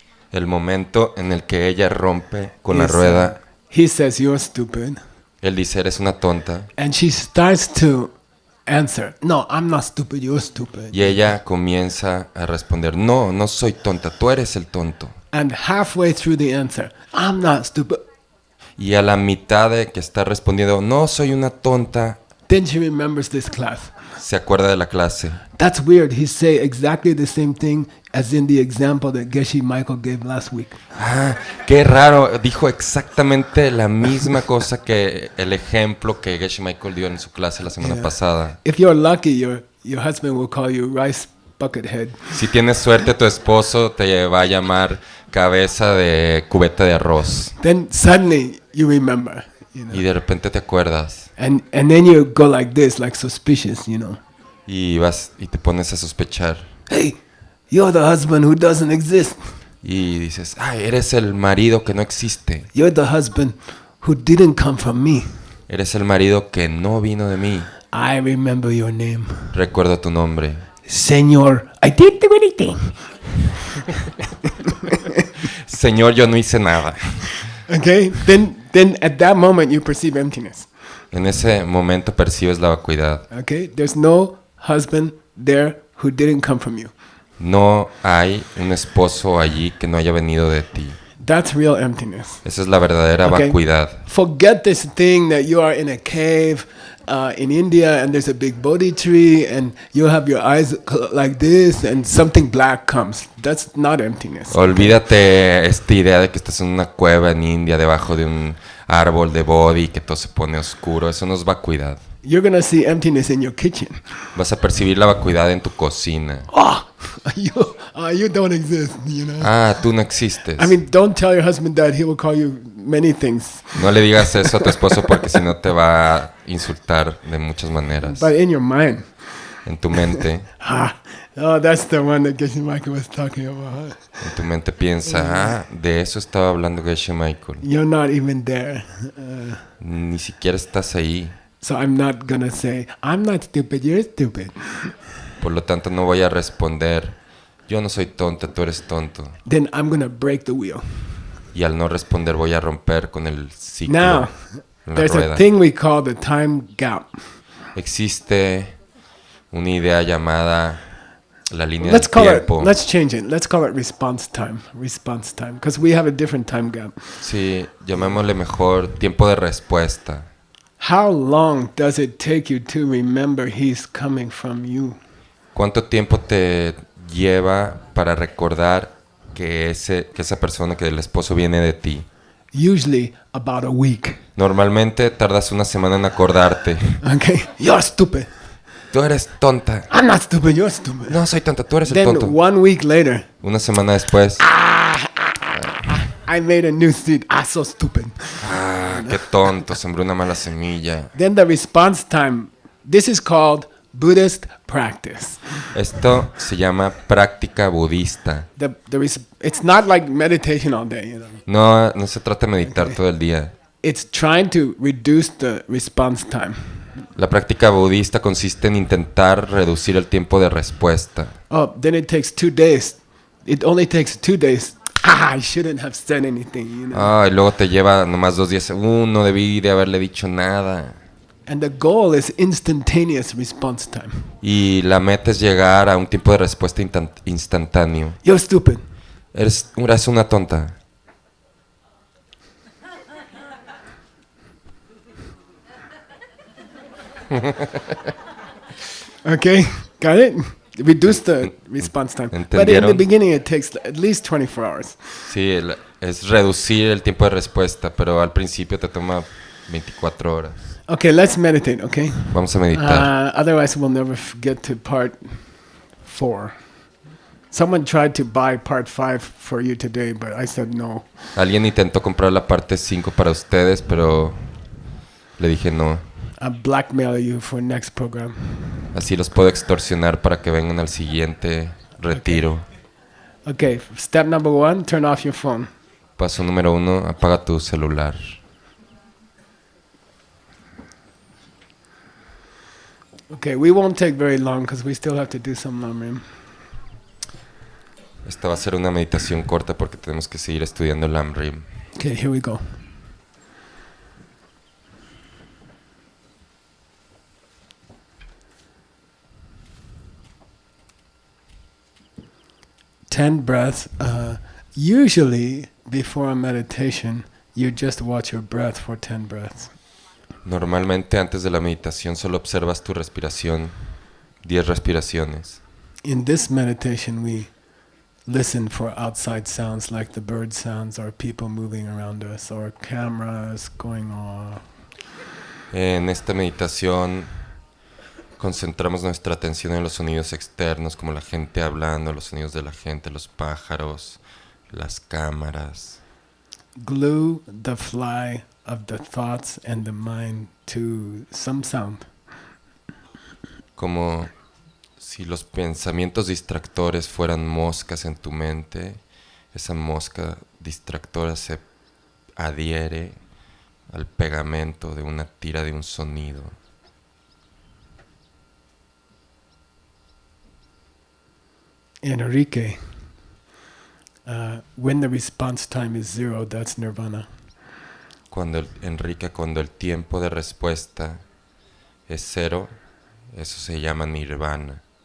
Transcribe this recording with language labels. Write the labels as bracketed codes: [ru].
[es] El momento en el que ella rompe con la [en] is, [es] rueda, [en] he says, "You're stupid." [es] Él dice, eres una tonta. [en] And she starts to answer, no, I'm not stupid, you're stupid. [es] Y ella comienza a responder, no, no soy tonta, tú eres el tonto. [en] And halfway through the answer, I'm not stupid. [es] Y a la mitad de que está respondiendo, no soy una tonta, [en] Then she remembers this class. [es] se acuerda de la clase. [en] That's weird. He say exactly the same thing as in the example that Geshe Michael gave last week. [es] Ah, qué raro, dijo exactamente la misma cosa que el ejemplo que Geshe Michael dio en su clase la semana [en] Yeah. [es] pasada. [en] If you're lucky, your husband will call you rice bucket head. [es] Si tienes suerte, tu esposo te va a llamar cabeza de cubeta de arroz. [en] Then suddenly you remember, you know. [es] Y de repente te acuerdas [en] And then you go like this, like suspicious, you know. [es] y vas y te pones a sospechar. [en] Hey, you're the husband who doesn't exist. [es] Y dices, ay, eres el marido que no existe. [en] You're the husband who didn't come from me. [es] Eres el marido que no vino de mí. [en] I remember your name. [es] Recuerdo tu nombre. [en] Señor, I didn't do anything. [es] Señor, yo no hice nada. [en] Okay? Then at that moment you perceive emptiness. [es] En ese momento percibes la vacuidad. [en] Okay? There's no husband there who didn't come from you. [es] No hay un esposo allí que no haya venido de ti. [en] That's real emptiness. [es] Esa es la verdadera [en] Okay. [es] vacuidad. [en] Forget this thing that you are in a cave in India and there's a big Bodhi tree and you have your eyes like this and something black comes. That's not emptiness. [es] Olvídate esta idea de que estás en una cueva en India debajo de un árbol de bodhi que todo se pone oscuro. Eso no es vacuidad. [en] You're going to see emptiness in your kitchen. [es] Vas a percibir la vacuidad en tu cocina. [en] Oh, you don't exist, you know. [es] Ah, tú no existes. [en] I mean, don't tell your husband that. He will call you many things. [es] No le digas eso a tu esposo porque si no te va a insultar de muchas maneras. [en] But in your mind, [es] En tu mente, [en] that's the one that Geshe Michael was talking about. [es] en tu mente piensa, ah, de eso estaba hablando Geshe Michael. [en] You're not even there. [es] Ni siquiera estás ahí. [en] So I'm not going to say, I'm not stupid, you're stupid. [es] Por lo tanto, no voy a responder, yo no soy tonta, tú eres tonto. [en] Then I'm going to break the wheel. [es] Y al no responder voy a romper con el ciclo, [en] Now, [es] la [en] there's [es] rueda. [en] a thing we call the time gap. [es] Existe una idea llamada la línea [en] Let's [es] del [en] call [es] tiempo. [en] it, let's change it. Let's call it response time, because we have a different time gap. [es] Sí, llamémosle mejor tiempo de respuesta. [en] How long does it take you to remember he's coming from you? [es] ¿Cuánto tiempo te lleva para recordar que esa persona, que el esposo viene de ti? [en] Usually about a week. [es] Normalmente tardas una semana en acordarte. [en] Okay, you're stupid. [es] Tú eres tonta. [en] I'm not stupid, you're stupid. [es] No, soy tonta, tú eres el [en] Then [es] tonto. [en] 1 week later, [es] Una semana después, [en] I made a new seed. So stupid. [es] ah, qué tonto, sembré una mala semilla. [en] Then the response time. This is called Buddhist practice. [es] Esto se llama práctica budista. [en] It's not like meditation all day, you know. [es] No se trata de meditar todo el día. [en] It's trying to reduce the response time. [es] La práctica budista consiste en intentar reducir el tiempo de respuesta. [en] Oh, then it takes 2 days. It only takes 2 days. I shouldn't have said anything, you know. [es] Ah, y luego te lleva nomás 2 días. No debí de haberle dicho nada. [en] And the goal is instantaneous response time. [es] Y la meta es llegar a un tiempo de respuesta instantáneo. [en] You're stupid. [es] Eres una tonta. [en] Okay, got it? Reduce the response time. But in the [es] ¿Entendieron? [en] beginning it takes at least 24 hours. [es] Sí, es reducir el tiempo de respuesta, pero al principio te toma 24 horas. [en] Okay, let's meditate, okay? [es] Vamos a meditar. [en] Otherwise we'll never get to part 4. Someone tried to buy part 5 for you today, but I said no. [es] Alguien intentó comprar la parte 5 para ustedes, pero le dije no. [en] I'll blackmail you for next program. [es] Así los puedo extorsionar para que vengan al siguiente retiro. [en] Okay, step number 1, turn off your phone. [es] Paso número 1, apaga tu celular. [en] Okay, we won't take very long because we still have to do some Lamrim. [es] Esta va a ser una meditación corta porque tenemos que seguir estudiando el Lamrim. [en] Okay, here we go. 10 breaths. Usually, before a meditation, you just watch your breath for 10 breaths. [es] Normalmente antes de la meditación solo observas tu respiración, 10 respiraciones. [en] In this meditation, we listen for outside sounds like the bird sounds or people moving around us or cameras going off. [es] En esta meditación concentramos nuestra atención en los sonidos externos, como la gente hablando, los sonidos de la gente, los pájaros, las cámaras. [en] Glue the fly of the thoughts and the mind to some sound. [es] Como si los pensamientos distractores fueran moscas en tu mente, esa mosca distractora se adhiere al pegamento de una tira de un sonido. [en] Enrique, when the response time is 0, that's nirvana. [es] Enrique, cuando el tiempo de respuesta es 0, eso se llama nirvana.